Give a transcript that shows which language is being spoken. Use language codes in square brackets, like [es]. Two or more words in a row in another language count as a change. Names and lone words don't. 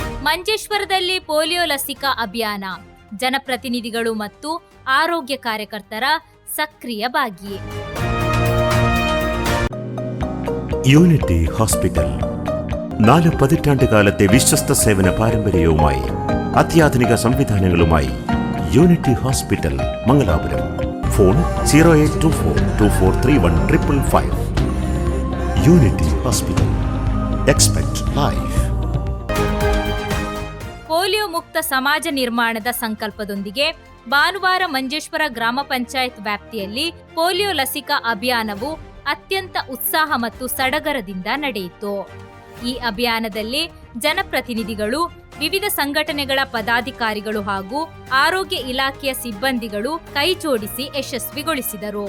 [kn] ಮಂಜೇಶ್ವರದಲ್ಲಿ ಪೋಲಿಯೋ ಲಸಿಕಾ ಅಭಿಯಾನ, ಜನಪ್ರತಿನಿಧಿಗಳು ಮತ್ತು ಆರೋಗ್ಯ ಕಾರ್ಯಕರ್ತರ ಸಕ್ರಿಯ ಭಾಗಿ. [ml] യൂണിറ്റി ഹോസ്പിറ്റൽ 4 പതിറ്റാണ്ടുകാലത്തെ വിശ്വസ്ത സേവന പാരമ്പര്യവുമായി അത്യാധുനിക സംവിധാനങ്ങളുമായി യൂണിറ്റി ഹോസ്പിറ്റൽ മംഗലാപുരം. ഫോൺ 0824243155. യൂണിറ്റി ഹോസ്പിറ്റൽ. [en] Expect Life. [kn] ಪೋಲಿಯೋ ಮುಕ್ತ ಸಮಾಜ ನಿರ್ಮಾಣದ ಸಂಕಲ್ಪದೊಂದಿಗೆ ಭಾನುವಾರ ಮಂಜೇಶ್ವರ ಗ್ರಾಮ ಪಂಚಾಯತ್ ವ್ಯಾಪ್ತಿಯಲ್ಲಿ ಪೋಲಿಯೋ ಲಸಿಕಾ ಅಭಿಯಾನವು ಅತ್ಯಂತ ಉತ್ಸಾಹ ಮತ್ತು ಸಡಗರದಿಂದ ನಡೆಯಿತು. ಈ ಅಭಿಯಾನದಲ್ಲಿ ಜನಪ್ರತಿನಿಧಿಗಳು, ವಿವಿಧ ಸಂಘಟನೆಗಳ ಪದಾಧಿಕಾರಿಗಳು ಹಾಗೂ ಆರೋಗ್ಯ ಇಲಾಖೆಯ ಸಿಬ್ಬಂದಿಗಳು ಕೈಜೋಡಿಸಿ ಯಶಸ್ವಿಗೊಳಿಸಿದರು.